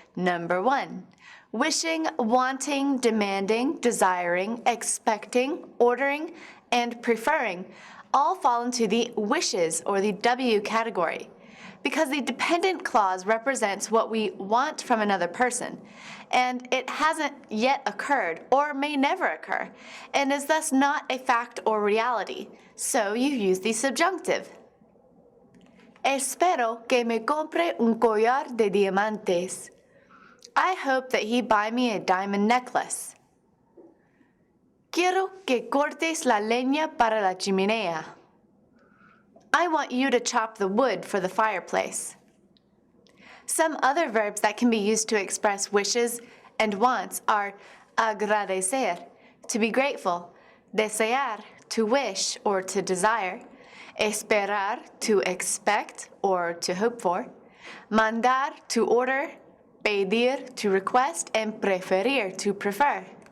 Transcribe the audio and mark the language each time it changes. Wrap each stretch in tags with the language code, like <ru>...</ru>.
<en>Number 1, wishing, wanting, demanding, desiring, expecting, ordering, and preferring all fall into the wishes or the W category, because the dependent clause represents what we want from another person, and it hasn't yet occurred or may never occur, and is thus not a fact or reality, so you use the subjunctive.</en> <es>Espero que me compre un collar de diamantes.</es> <en>I hope that he buy me a diamond necklace. Quiero</en> <es>alegro que cortes la leña para la chimenea.</es> <en>I want you to chop the wood for the fireplace. Some other verbs that can be used to express wishes and wants are agradecer, to be grateful, desear, to wish or to desire, esperar, to expect or to hope for, mandar, to order, pedir, to request, and preferir, to prefer.</en>